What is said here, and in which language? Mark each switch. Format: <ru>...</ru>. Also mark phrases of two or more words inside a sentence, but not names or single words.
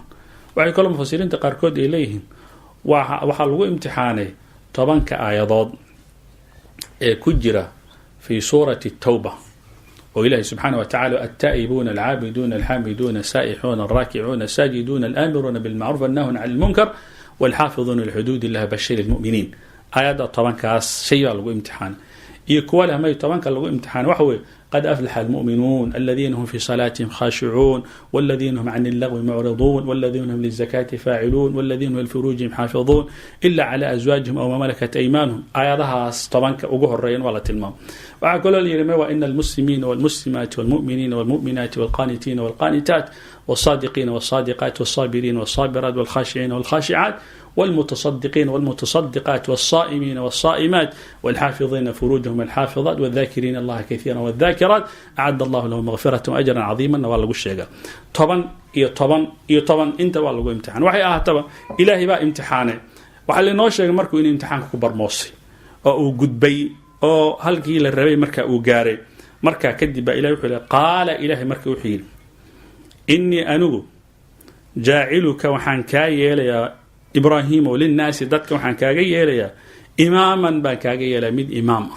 <so>waxay kaloo mufasiriinta qaarkood ay leeyihiin waxaa lagu imtixaanay 10 aayadood ee ku jira</so> <ar>في سورة التوبة</ar> <so>oo ilaahay</so> <ar>سبحانه وتعالى التائبون العابدون الحامدون السائحون الراكعون الساجدون الآمرون بالمعروف والناهون عن المنكر والحافظون لحدود الله وبشر المؤمنين.</ar> <so>aayadda 10kaas shay baa lagu imtixaanay iyo kuwa leh may 10ka lagu imtixaanay waxa weeye</so> <ar>قد أفلح المؤمنون الذين هم في صلاتهم خاشعون والذين هم عن اللغو معرضون والذين هم للزكاة فاعلون والذين هم لفروجهم حافظون إلا على أزواجهم أو ما ملكت أيمانهم. آياتها طبعا</ar> <so>ugu horeeyeen waa la tilmaam. waxaa kaloo la yidhi</so> <ar>وإن المسلمين والمسلمات والمؤمنين والمؤمنات والقانتين والقانتات والصادقين والصادقات والصابرين والصابرات والخاشعين والخاشعات والمتصدقين والمتصدقات والصائمين والصائمات والحافظين فروجهم والحافظات والذاكرين الله كثيرا والذاكرات أعد الله لهم مغفرة وأجرا عظيما.</ar> <so>waa lagu sheega 10 inta waa lagu imtixaan. waxay ahaataba ilaahay baa imtixaanay. waxaa linoo sheegay markuu inuu imtixaanka ku barmoosay oo uu gudbay oo halkii la rabay marka uu gaaray. marka kadib baa ilaahay wuxuu leeyahay qaala ilaahay marka wuxuu yidhi innii anigu jaaciluka waxaan kaa yeelayaa ibraahim oo linnaasi dadka waxaan kaaga yeelayaa imaaman baan kaaga yeelayaa mid imaam ah.</so>